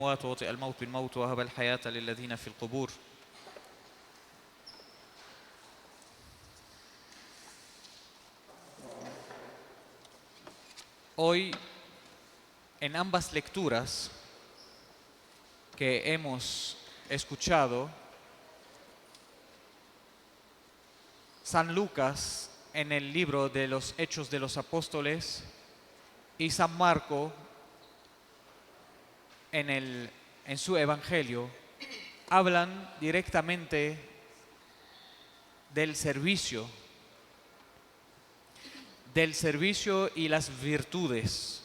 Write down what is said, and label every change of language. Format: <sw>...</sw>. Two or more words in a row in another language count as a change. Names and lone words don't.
<ar>الأموات ووطئ الموت بالموت وهب الحياة للذين في القبور.</ar> <es>Hoy, en ambas lecturas que hemos escuchado, San Lucas en el libro de los Hechos de los Apóstoles y San Marco en su Evangelio hablan directamente del servicio y las virtudes.</es>